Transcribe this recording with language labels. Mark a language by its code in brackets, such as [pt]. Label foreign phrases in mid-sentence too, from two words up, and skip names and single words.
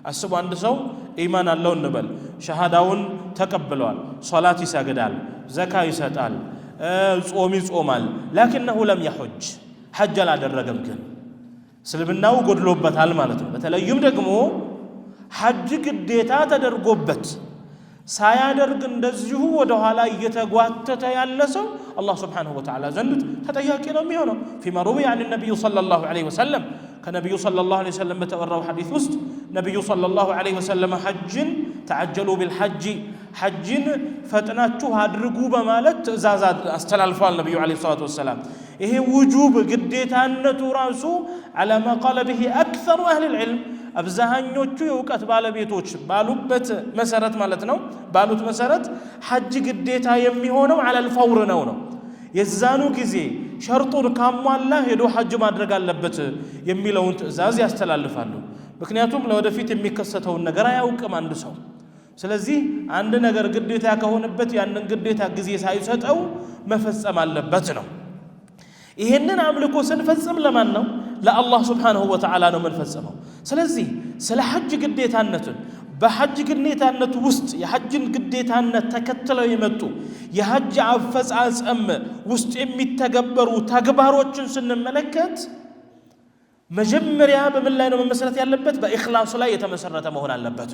[am] አስቡ አንድ ሰው ኢማን አለው እንበል ሸሃዳውን ተቀብሏል ሶላት ይሰግዳል ዘካ ይሰጣል ጾም ይጾማል [ar] لكنه لم يحج [am] حج አላደረገም ግን እስልምናው ጎድሎበታል ማለት ነው በተለይም ደግሞ ሐጅ ግዴታ ተደርጎበት ሳያደርግ እንደዚሁ ወደ ኋላ እየተጓተተ ያለ ሰው አላህ [ar] سبحانه وتعالى [am] ዘንድ ተጠያቂ ነው የሚሆነው [ar] فيما روي عن النبي صلى الله عليه وسلم [am] ከነብዩ [ar] صلى الله عليه وسلم [am] በተወራው ሐዲስ ውስጥ ነብዩ صلى الله عليه وسلم ሐጅን [ar] تعجلوا بالحج [am] ሐጅን ፈጥናችሁ አድርጉ በማለት ትእዛዝ አስተላልፈዋል ነብዩ [ar] عليه الصلاه والسلام [am] ይሄ ውጁብ ግዴታነቱ ራሱ [ar] على ما قال به اكثر اهل العلم [am] አብዛኞቹ የውቀት ባለቤቶች ባሉበት መሰረት ማለት ነው ባሉት መሰረት ሐጅ ግዴታ የሚሆነው [ar] على الفور [am] ነው የዛኑ ጊዜ ሸርጡን ካሟላ ሄዶ ሐጅ ማድረግ አለበት የሚለውን ትእዛዝ ያስተላልፋሉ ምክንያቱም ለወደፊት የሚከሰተውን ነገር አያውቅም አንድ ሰው ስለዚህ አንድ ነገር ግዴታ ከሆነበት ያንን ግዴታ ጊዜ ሳይሰጠው መፈጸም አለበት ነው ይሄንን አምልኮ ስንፈጽም ለማን ነው ለአላህ [ar] سبحانه وتعالى [am] ነው መንፈጽመው ስለዚህ ስለ ሐጅ ግዴታነቱን በሐጅ ግዴታነቱ ውስጥ የሐጅን ግዴታነት ተከትለው የመጡ የሐጅ አፈጻጸም ውስጥ የሚተገበሩ ተግባሮችን ስንመለከት መጀመሪያ በምን ላይ ነው መመስረት ያለበት በኢኽላስ ላይ የተመሰረተ መሆን አለበት